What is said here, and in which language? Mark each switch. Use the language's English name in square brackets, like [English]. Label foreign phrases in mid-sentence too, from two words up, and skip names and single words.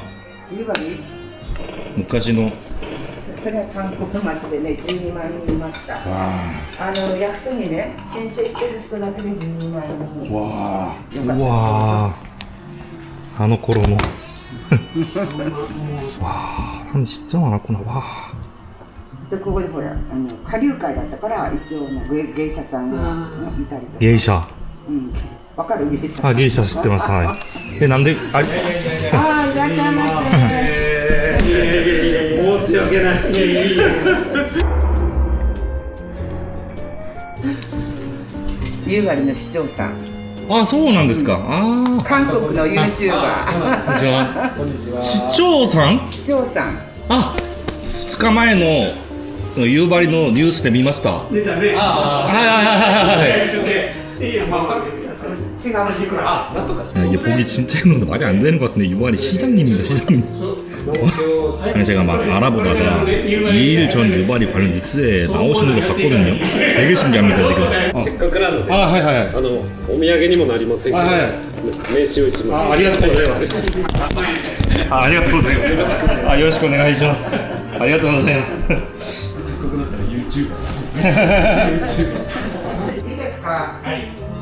[Japanese] 湯張り？昔の。それは韓国町でね、12万人いました。役所にね、申請してる人だけで12万人。わあ。うわあ。あの頃の。わあ。 [Korean] 진짜 많았구나. 와. [Japanese] でここでほら下流会だったから一応芸者さんがいたりとか。芸者。うん。わかる芸者さん。あ、芸者知ってます。はい。なんであれ？あ、いらっしゃいませ。申し訳ない。夕張の市長さん。あ、そうなんですか。ああ。韓国の YouTuber。じゃあ市長さん？市長さん。あ、2日前の夕張のニュースで見ました。は出たね。いはいはいはいはい。いや、まあ、違う時間。 [Korean] 이게 보기 진짜 힘든데 말이 안 되는 것 같은데 유발이 시장님입니다, 시장님. 아니 제가 막 알아보다가 2일 전 유발이 관련 뉴스에 나오시는 걸 봤거든요. 되게 신기합니다 지금. [Japanese] せっかくなので、はいはいはい。お土産にもなりませんけど、名刺を1枚。ありがとうございます。ありがとうございます。よろしくお願いします。ありがとうございます。いいですか。はい。